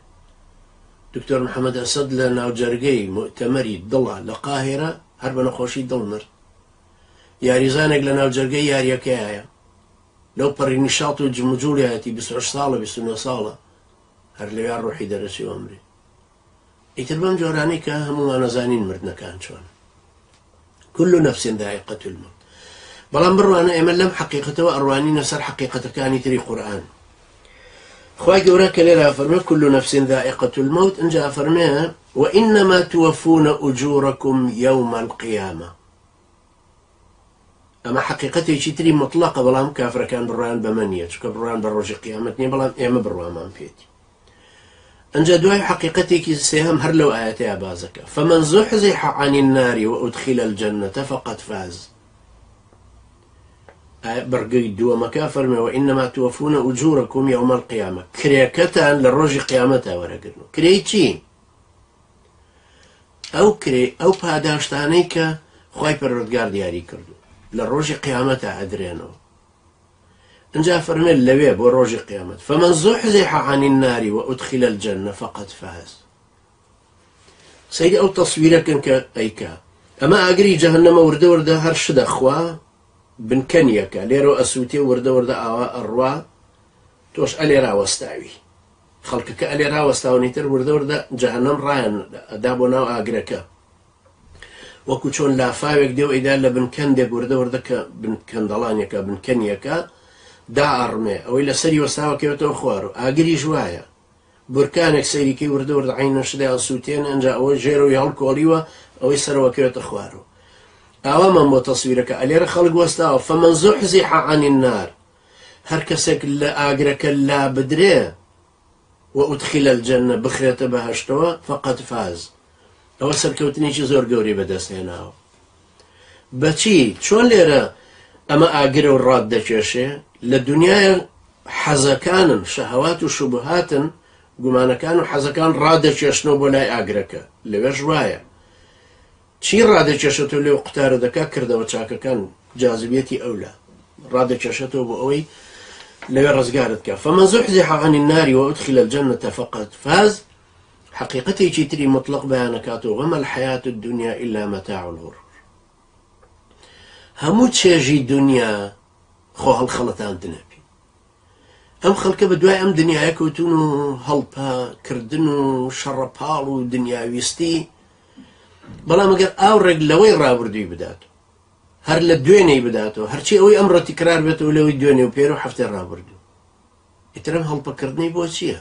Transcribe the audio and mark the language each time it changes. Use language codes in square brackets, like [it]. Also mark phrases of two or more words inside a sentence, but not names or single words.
[ckb] دکتۆر محەممەد ئەسەد لە ناوجەرگەی مؤتەمەری دڵە لە قاهێرە هەر بە نەخۆشی دڵ مرد. یاریزانێک لە ناوجەرگەی یاریەکەیە لەو پەڕی نیشاڵ و جمجوڵایەتی 28 ساڵە 29 ساڵە هەر لەوێ ڕۆحی دەرەچی ئەمرێ. ئیتر بەم جۆرانەی کە هەمومان نەزانین مردنەکان چۆن. [ar] كل نفس ذائقة الموت. [ckb] بەڵام بڕوانە ئێمە لەم حقیقەتەوە ئەڕوانینە سەر حقیقەتەکانی تری قورئان. خوای گەورە کە لێرە فەرمێ [ar] كل نفس ذائقة الموت، [ckb] ئەنجا فەرمێ [ar] وإنما توفون أجوركم يوم القيامة. [ckb] ئەمە حقیقەتێکی تری مطلقە، بەڵام کافرەکان بڕوان بەمە نییە، چونکە بڕوان بە ڕۆژی قیامەت نییە، بەڵام ئێمە بڕوامان پێێتی. ئەنجا دوای حقیقەتێکی سێهەم هەر لەو ئاەتەیە بازەکە [ar] فمن زحزح عن النار وأدخل الجنة فقد فاز. [ckb] بەرگەی دووەمەکە فەرمێ [ar] وإنما توفون أجوركم يوم القيامة، [ckb] کرێکەتان لە ڕۆژی قیامەتە وەرەگرن. کرێی چی؟ ئەو پاداشتانەی کە خوای پەروەردگار دیاری کردو لە ڕۆژی قیامەتە ئەدرێنەوە. انجا فەرمێ لەوێ بۆ ڕۆژی قیامەت [ar] فمن زحزح عن النار وأدخل الجنة فقد فاز. [ckb] سەیری ئەو تەسویرەکەن کە ئەیکا ئەمە ئاگری جەهەنەمە وردە وردە هەر شدەخوا بنکەنیەکە لێرە ئەسووتێ وردە وردە ئاوا ئەڕوا تۆش ئەلێ ڕاوەستاوی خەڵکەکە ئەلێ ڕاوەستاونیتر وردە وردە جەهەنەم ڕایان ئەدا بۆ ناو ئاگرەکە، وەکو چۆن لافاوێک دێو ئەیدا لە بنکەندێک وردە وردە کە بنکەندەڵانێکە بنکەنیەکە دا ئەڕمێ ئەوەی لەسەری وەستاوەکەوێتەوە خوار و ئاگریش وایە بورکانێک سەیریکەی وردە وردە عینە شدای ئەسووتێن ئەنجا ئەوەی ژێرەوەی هەڵکۆڵیوە ئەوەی سەرەوەکەوێتە خوارەوە. ئاوامان بۆ تەسویرەکە ئەلێرە خەڵک وەستاوە [ar] فمن زحزح عن النار، [ckb] هەر کەسێک لە ئاگرەکە لا بدرێ [ar] وأدخل الجنة [ckb] بخرێتە بەهەشتەوە [ar] فقد فاز. [ckb] ئەوە سەرکەوتنێکی زۆر گەوری بەدەستهێناوە. بەچی؟ چۆن لێرە ئەمە ئاگرە و ڕاد دەکێشێ؟ لە دنیای حەزەکانن، شەهەوات و شوبهاتن، گومانەکان و حەزەکان ڕادەکێشنەوە بۆ لای ئاگرەکە، لەوێش وایە چی ڕادەکێشێتەوە لێو قوتارە دەکا کردەوە چاکەکان جاذبێتی ئەولا ڕادەکێشێتەوە بۆ ئەوەی لەوێ ڕزگارت کە [ar] فمن زحزح عن النار وأدخل الجنة فقد فاز. [ckb] حقیقەتێکی تری مطلق بەیانەکاتەوە [ar] وما الحياة الدنيا إلا متاع الغرور. [ckb] هەموو چێژی دنیا خۆ هەڵخەڵەتاندنە پێ. ئەم خەڵکە بە دوای ئەم دنیاە کەوتون و هەڵپاکردن و شەڕەپاڵ و دنیاویستی، بەڵام ئەگەر ئاوڕێک لەوەی ڕابردووی بدات هەر لە دوێنەی بداتەوە هەرچی ئەوەی ئەمڕۆ تیکرار بێتەوە لەوەی دوێنێ و پێر و هەفتەی ڕابردوو، ئیترم هەڵپەکردنەی بۆ چییە؟